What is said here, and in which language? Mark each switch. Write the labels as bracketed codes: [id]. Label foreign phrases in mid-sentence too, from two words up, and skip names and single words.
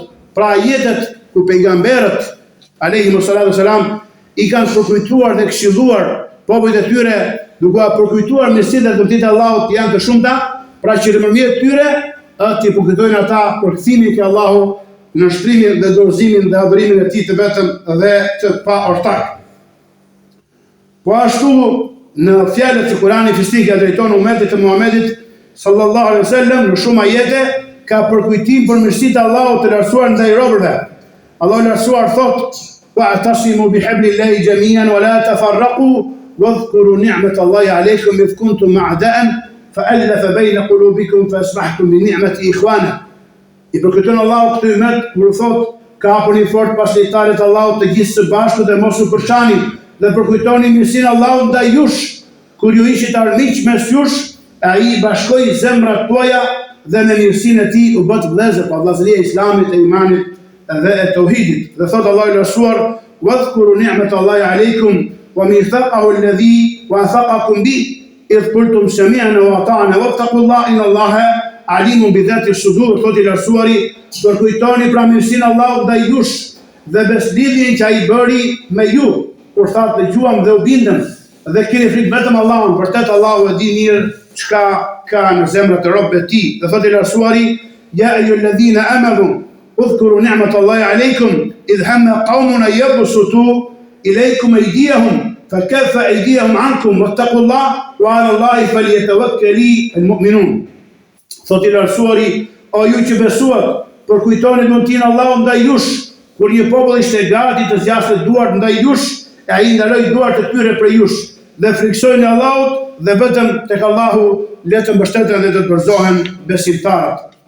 [sq] Pra ajetet ku pejgamberët [ar] عليهم الصلاة والسلام [sq] i kanë përkujtuar dhe këshilluar popujt e tyre, duke përkujtuar mirësitë dhe dobëtitë e Allahut janë të shumta, pra që nëpërmjet tyre ti përkujtojnë ata për kthimin ke Allahu në shtrimin dhe dorëzimin dhe adhurimin e tij të vetëm dhe të pa ortak. Po ashtu në fjalët e Kuranit fistike drejton umetit të Muhamedit [ar] صلى الله عليه وسلم [sq] në shumë ajete ka përkujtim për mirësitë e Allahut të lartësuar ndaj robërve. [ar] Allahu i lartësuar thotë: "واعتصموا بحبل الله جميعا ولا تفرقوا واذكروا نعمة الله عليكم إذ كنتم أعداء فألف بين قلوبكم فأصبحتم بنعمته إخوانا." [sq] I përkujton Allahu këtë umet kur thotë: "Ka hapuni fort pasojtarët e Allahut të gjithë së bashku dhe mos u përçani dhe përkujtoni mirësinë e Allahut ndaj jush kur ju ishit armiq mes jush, ai i bashkoi zemrat tuaja dhe me mirësinë e tij u bët vëllezër pa vëllazëria e Islamit, e imanit dhe e tauhidit." Dhe thot Allahu i lartësuar: [ar] "واذكروا نعمة الله عليكم وميثاقه الذي واثقكم به إذ قلتم سمعنا وأطعنا واتقوا الله إن الله عليم بذات الصدور." [sq] Thot i lartësuari: "Përkujtoni pra mirësinë e Allahut ndaj jush dhe beslidhjen që ai bëri me ju kur thatë dëgjuam dhe u bindëm dhe keni frikë vetëm Allahun, vërtet Allahu e di mirë çka ka në zemrat e robëve të tij." Dhe thot i lartësuari: [ar] "يا أيها الذين آمنوا اذكروا نعمة الله عليكم إذ هم قوم أن يبسطوا إليكم أيديهم فكف أيديهم عنكم واتقوا الله وعلى الله فليتوكل المؤمنون." [sq] Thot i lartësuari: "O ju që besuat, përkujtoni mundësinë e Allahut ndaj jush kur një popull ishte gati të zgjasë duart ndaj jush, e ai ndaloi duart e tyre prej jush dhe friksojnë Allahut dhe vetëm tek Allahu le të mbështeten dhe të përzohen besimtarët."